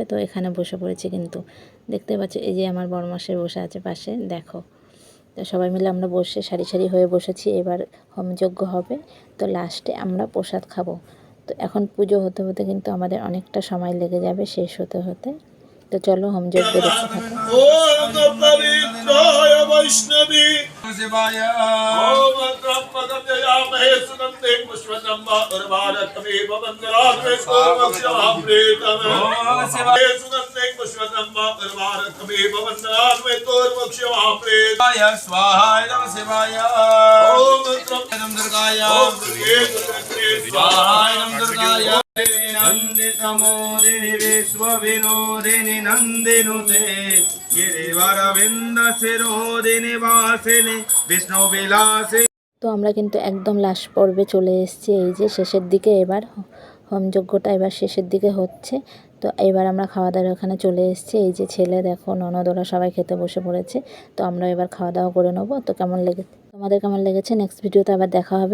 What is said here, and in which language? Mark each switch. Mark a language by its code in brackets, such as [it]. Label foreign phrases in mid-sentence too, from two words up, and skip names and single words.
[bn] তো এখানে বসে পড়েছি কিন্তু, দেখতে পাচ্ছ এই যে আমার বড়মাসের বসে আছে পাশে, দেখো। তো সবাই মিলে আমরা বসে সারি সারি হয়ে বসেছি। এবার হোমযজ্ঞ হবে, তো লাস্টে আমরা প্রসাদ খাবো। তো এখন পুজো হতে হতে কিন্তু আমাদের অনেকটা সময় লেগে যাবে শেষ হতে হতে। তো চলো হোমযজ্ঞ দেখতে থাকো। [sa] ओम पवित्राय वैष्णवी शिवाय ओम त्र्यंबकं यजामहे सुगन्धिं पुष्टिवर्धनं उर्वारुकमिव बन्धनात् पूर्वक्षामृतम् ओम शिवाय सुगन्धिं पुष्टिवर्धनं उर्वारुकमिव बन्धनात् पूर्वक्षामृताय स्वाहा नमः शिवाय ओम त्र्यंबकं दुर्गाय ओम दुर्गे स्वाहा नमः दुर्गाय नन्दितमोदिनि विश्वविनोदिनि नन्दिनुते गिरिवरविन्दशिरोदिनि वासिनि विष्णुविलासि। [bn] তো আমরা কিন্তু একদম লাস্ট পর্বে চলে এসেছি, এই যে শেষের দিকে। এবার হোমযজ্ঞটা এবার শেষের দিকে হচ্ছে। তো এবার আমরা খাওয়া দাওয়ার ওখানে চলে এসেছি। এই যে ছেলে, দেখো, ননদরা সবাই খেতে বসে পড়েছে। তো আমরা এবার খাওয়া দাওয়া করে নেবো। তো তোমাদের কেমন লেগেছে নেক্সট ভিডিওতে আবার দেখা হবে।